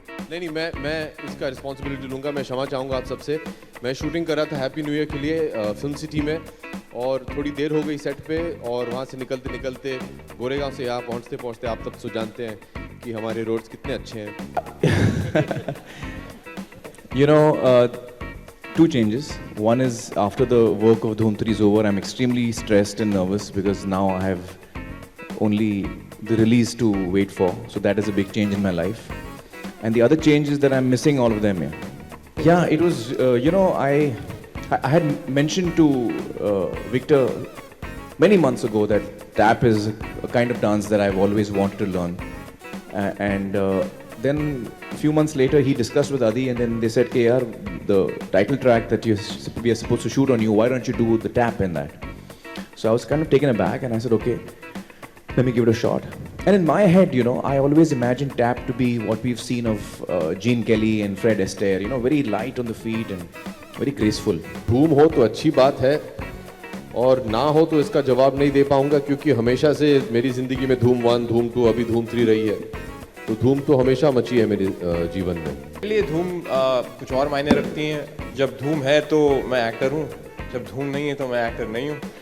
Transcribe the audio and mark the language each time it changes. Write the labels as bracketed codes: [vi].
[hi] नहीं मैं इसका रिस्पॉन्सिबिलिटी लूँगा। मैं क्षमा चाहूँगा आप सबसे। मैं शूटिंग कर रहा था हैप्पी न्यू ईयर के लिए फिल्म सिटी में, और थोड़ी देर हो गई सेट पे, और वहाँ से निकलते निकलते गोरेगांव से यहाँ पहुँचते पहुँचते आप सब तो जानते हैं कि हमारे रोड्स कितने अच्छे हैं। [en] You know, two changes. One is after the work of Dhoom 3 is over, I'm extremely stressed and nervous because now I have only the release to wait for. So that is a big change in my life. And the other change is that I'm missing all of them here. Yeah, it was, you know, I had mentioned to Victor many months ago that tap is a kind of dance that I've always wanted to learn. And then a few months later he discussed with Adi, and then they said, "Hey, yaar, the title track that we are supposed to shoot on you, why don't you do the tap in that?" So I was kind of taken aback, and I said, "Okay, let me give it a shot." And in my head, you know, I always imagined tap to be what we've seen of Gene Kelly and Fred Astaire, you know, very light on the feet and very graceful. [hi] धूम हो तो अच्छी बात है, और ना हो तो इसका जवाब नहीं दे पाऊंगा, क्योंकि हमेशा से मेरी ज़िंदगी में धूम 1, धूम 2, अभी धूम 3 रही है। तो धूम तो हमेशा मची है मेरे जीवन में। मेरे लिए धूम कुछ और मायने रखती हैं। जब धूम है तो मैं एक्टर हूँ, जब धूम नहीं है तो मैं एक्टर नहीं हूँ।